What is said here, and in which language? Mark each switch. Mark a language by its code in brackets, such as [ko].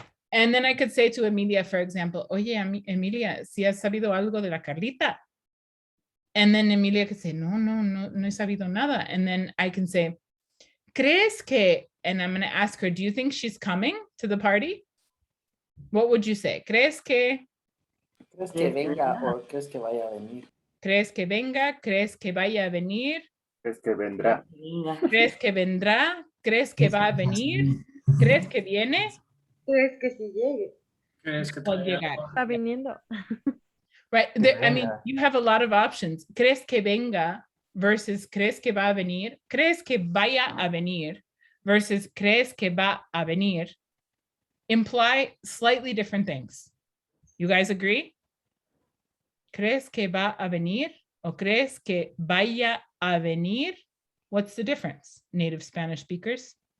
[en] And then I could say to Emilia, for example, [es] oye, Emilia, si has sabido algo de la Carlita? [en] And then Emilia could say, [es] no he sabido nada. [en] And then I can say, [es] ¿crees que? [en] And I'm going to ask her, do you think she's coming to the party? What would you say? [es] ¿Crees que? ¿Crees que venga o crees que vaya a venir? ¿Crees que venga? ¿Crees que vaya a venir? ¿Crees que vendrá? ¿Crees que vendrá? ¿Crees que va a venir? ¿Crees que viene? ¿Crees que si llegue? ¿Crees que O llegar. Está viniendo. [en] Right. I mean, you have a lot of options. [es] ¿Crees que venga versus ¿crees que va a venir? ¿Crees que vaya a venir versus ¿crees que va a venir? [en] Imply slightly different things. You guys agree? [es] ¿Crees que va a venir o crees que vaya a venir? [en] What's the difference, native Spanish speakers?